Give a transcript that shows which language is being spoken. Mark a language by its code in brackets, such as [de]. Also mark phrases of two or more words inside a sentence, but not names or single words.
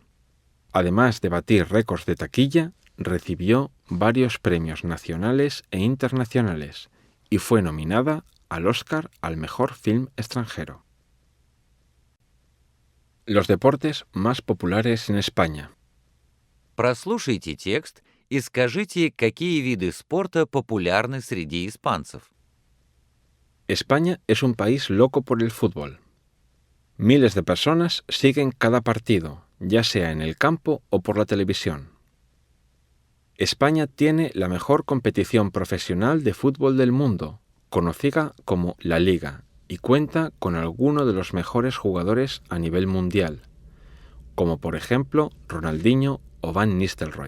[es] Además de batir récords de taquilla, recibió varios premios nacionales e internacionales y fue nominada al Oscar al mejor film extranjero. Los deportes más populares en España. [ru] Прослушайте текст и скажите, какие виды спорта популярны среди испанцев. [es] España es un país loco por el fútbol. Miles de personas siguen cada partido, ya sea en el campo o por la televisión. España tiene la mejor competición profesional de fútbol del mundo, conocida como la Liga, y cuenta con algunos de los mejores jugadores a nivel mundial, como por ejemplo Ronaldinho o Van Nistelrooy.